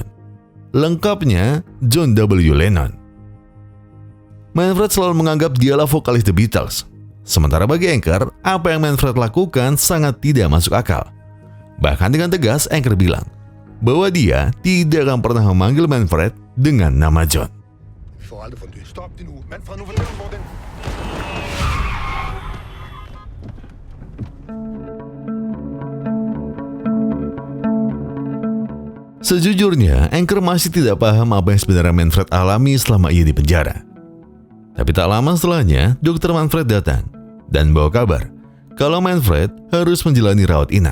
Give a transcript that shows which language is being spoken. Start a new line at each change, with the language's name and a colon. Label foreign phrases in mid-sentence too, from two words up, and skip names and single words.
Indonesian: Lengkapnya John W. Lennon. Manfred selalu menganggap dialah vokalis The Beatles. Sementara bagi Anchor, apa yang Manfred lakukan sangat tidak masuk akal. Bahkan dengan tegas Anchor bilang, bahwa dia tidak akan pernah memanggil Manfred dengan nama John.
Danish: Vi får aldrig fundet. Stop det nu. Manfred, nu fortæl mig, hvor den...
Indonesian: Sejujurnya, Anchor masih tidak paham apa yang sebenarnya Manfred alami selama ia di penjara. Tapi tak lama setelahnya, dokter Manfred datang dan bawa kabar kalau Manfred harus menjalani rawat inap.